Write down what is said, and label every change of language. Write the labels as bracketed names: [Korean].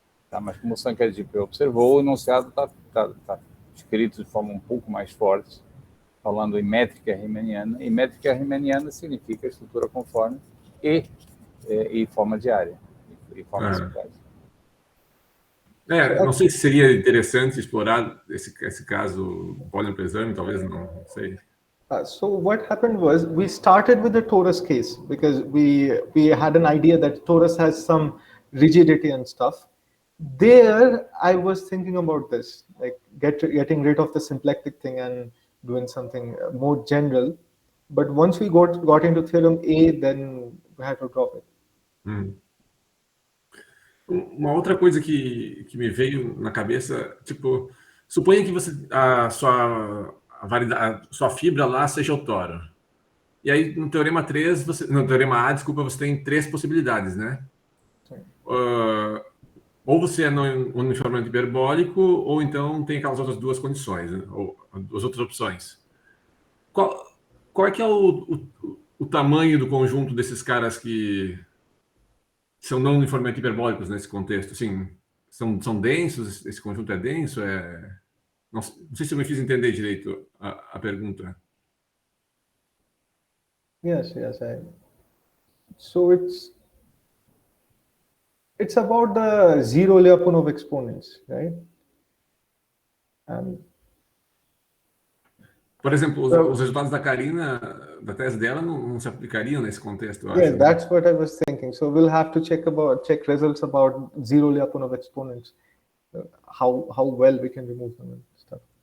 [Portuguese] Tá? Mas como o Sankhadip observou, o enunciado está escrito de forma um pouco mais forte, falando em métrica riemanniana, e métrica riemanniana significa estrutura conforme e forma de área, e forma simplética. Não sei se seria interessante explorar esse caso volume preserving, talvez não sei. [English] So what happened was we started with the torus case because we had an idea that torus has some rigidity and stuff. There, I was thinking about this, like getting rid of the symplectic thing and doing something more general. But once we got into theorem A, then we had to drop it. [Portuguese] Uma outra coisa que me veio na cabeça, tipo, suponha que a sua fibra lá seja o toro. E aí no teorema 3, no teorema A, desculpa, você tem 3 possibilidades, né? Ou você é uniformemente hiperbólico, ou então tem aquelas outras duas condições, né? Ou as outras opções. Qual é que é o tamanho do conjunto desses caras que são não uniformemente hiperbólicos nesse contexto? Assim, são densos? Esse conjunto é denso? Não sei se eu me fiz entender direito a pergunta. [English] Yes. So it's about the zero Lyapunov exponents, right? [Portuguese] Por exemplo, os resultados da Karina, da tese dela, não se aplicariam nesse contexto, eu acho. [English] Yeah, that's what I was thinking. So we'll have to check results about zero Lyapunov exponents, how well we can remove them and stuff.